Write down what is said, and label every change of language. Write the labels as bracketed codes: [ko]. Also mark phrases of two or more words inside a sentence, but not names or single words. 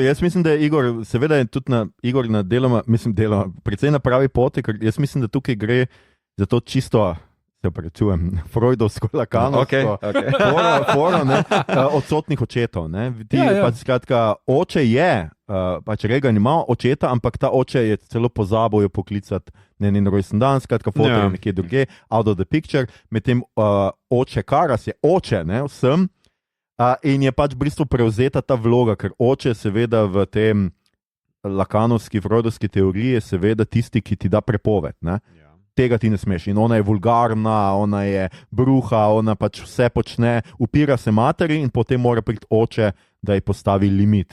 [sl] jaz mislim, da je Igor, seveda je tudi Igor na deloma, precej na pravi poti, ker jaz mislim, da tukaj gre za to čisto, se prečujem, freudovsko lakanovsko foro odsotnih očetov. Pač skratka, oče je, pač Reagan ima očeta, ampak ta oče je celo pozabil jo poklicati na njen rojsten dan, skratka, foto je nekje druge, [en] out of the picture, [sl] medtem oče Karas je oče, vsem, in je pač v bistvu prevzeta ta vloga, ker oče seveda v tem lakanovski, freudovski teoriji je seveda tisti, ki ti da prepoved, Tega ti ne smeš. In ona je vulgarna, ona je bruha, ona pač vse počne, upira se materi in potem mora priti oče, da ji postavi limit.